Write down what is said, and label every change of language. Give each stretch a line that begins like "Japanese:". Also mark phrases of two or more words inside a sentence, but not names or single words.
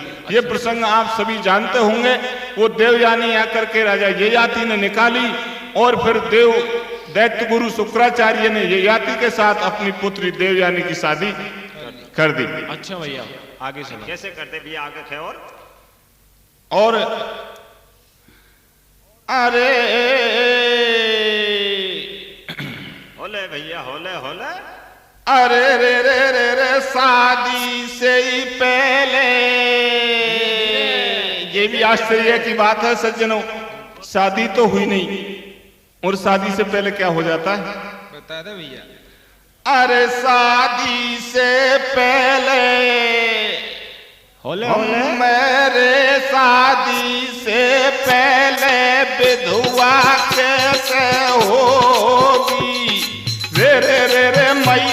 Hindi: ये प्रसंग आप सभी जानते होंगे। वो देवयानी आकर के राजा ययाति ने निकाली और फिर दैत्य गुरु शुक्राचार्य ने ययाति के साथ अपनी पुत्री देवयानी की शादी कर दी। अच्छा भैया, आगे चलो। कैसे करते भैया, आगे थे और अरे होले भैया, होले होले। अरे रे रे रे रे शादी से ही पहले, ये भी आश्चर्य की बात है सज्जनों, शादी तो हुई नहीं और शादी से पहले क्या हो जाता है बता दे भैया। अरे शादी से पहले होले होले मेरे शादी से पहले विधवा कैसे होगी रे रे रे रे